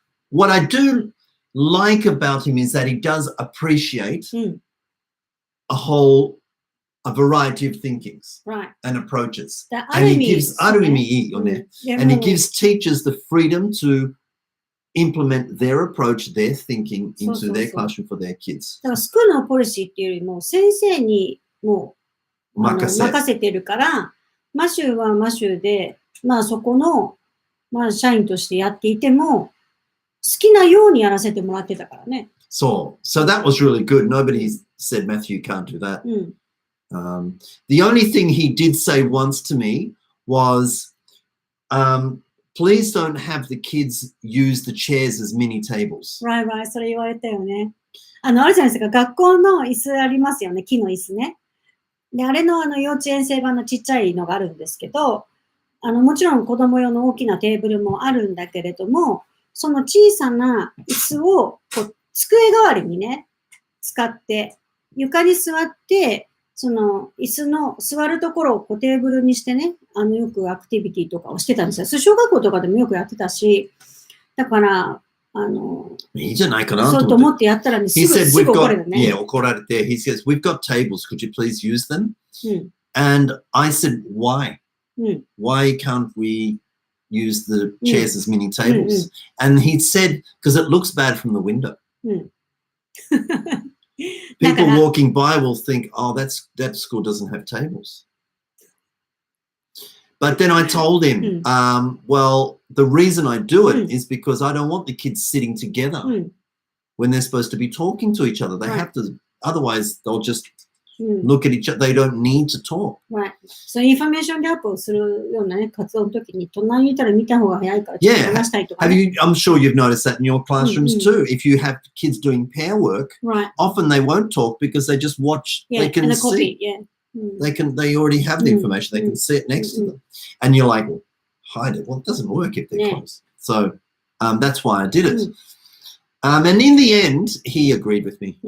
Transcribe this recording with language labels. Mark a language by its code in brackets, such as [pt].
[en] What I do like about him is that he does appreciate a variety of thinkings and approaches. And he gives, and he gives teachers the freedom to implement their approach, their thinking into their classroom for their kids. [ja] だからスクールのポリシーっていうよりも先生にもう任せてるから、マシューはマシューで、まあそこの、まあ社員としてやっていても、好きなようにやらせてもらってたからね。 [en] So that was really good. Nobody said, Matthew, you can't do that. The only thing he did say once to me was, please don't have the kids use the chairs as mini tables. [ja] Right, それ言われたよね。あるじゃないですか、学校の椅子ありますよね、木の椅子ね。で、あれの幼稚園生版のちっちゃいのがあるんですけど、もちろん子供用の大きなテーブルもあるんだけれども、その小さな椅子をこう机代わりにね、使って、床に座って、その椅子の座るところをこうテーブルにしてね、よくアクティビティとかをしてたんですよ。それ小学校とかでもよくやってたし、だから、いいじゃないかなそうと思ってやったらね、すぐ怒られるね。 [en] Yeah, [ja] 怒られて、 [en] he says, we've got tables, could you please use them? And I said, why? Why can't we use the chairs as mini tables? And he said, because it looks bad from the window. People walking by will think, oh, that school doesn't have tables. But then I told him, well, the reason I do it is because I don't want the kids sitting together when they're supposed to be talking to each other. They have to, otherwise they'll just look at each other. They don't need to talk. Right. [ja] そういうインフォメーションギャップをするようなね、活動の時に、隣にいたら見た方が早いから、ちょっと話したいとか、ね。 [en] I'm sure you've noticed that in your classrooms too. If you have kids doing pair work, often they won't talk because they just watch, they can see. They already have the information. They can see it next to them. And you're like, well, hide it. Well, it doesn't work if they're close. So that's why I did it. And in the end, he agreed with me.